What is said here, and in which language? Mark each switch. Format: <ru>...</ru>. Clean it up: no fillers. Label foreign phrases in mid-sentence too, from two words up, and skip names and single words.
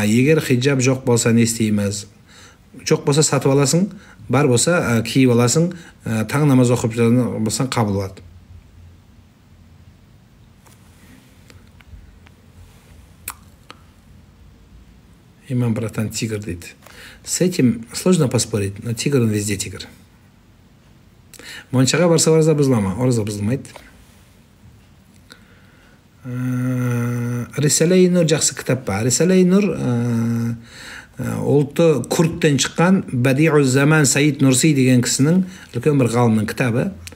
<kk>Егер хиджаб жоқ болса не істейміз? Жоқ болса сатып аласың, бар болса киіп аласың, таң намаз оқып болсаң қабыл болады. Имам братан тигр дейді.</kk> <ru>С этим сложно поспорить, но тигр он везде тигр.</ru> <kk>Моншаға барса ораза бұзыла ма? Ораза бұзылмайды. Рисалай Нур жақсы кітап па? Рисалай Нур ұлты күрттен шыққан Бадиу Заман Саид Нурси деген кісінің үлкен бір ғалымның кітабы.</kk>